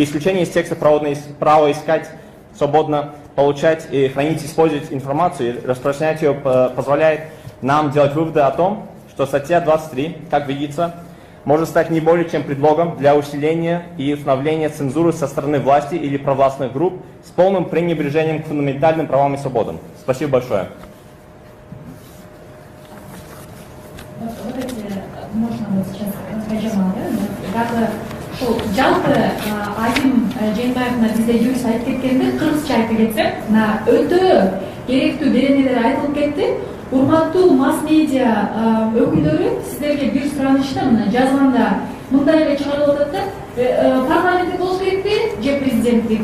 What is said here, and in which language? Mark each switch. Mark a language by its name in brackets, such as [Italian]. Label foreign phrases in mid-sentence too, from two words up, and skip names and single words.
[Russian] исключение из текста права искать свободно, получать и хранить, использовать информацию и распространять ее позволяет нам делать выводы о том, что статья 23, как видится, может стать не более чем предлогом для усиления и установления цензуры со стороны власти или провластных групп с полным пренебрежением к фундаментальным правам и свободам. Спасибо большое. Вот эти, можно вот сейчас, [Kyrgyz] ошол жалпы Азим Жээнбаев мына бизде юрист айтып кеткенде, кыргызча айтып кетсем, мына өтө керектүү беренелер айтылып кетти. Урматтуу масс-медиа өкүлдөрү, сиздерге бир суранышта мына жазганда мындай эле чыгарылып атат да, парламенттик болуш керекпи же президенттик?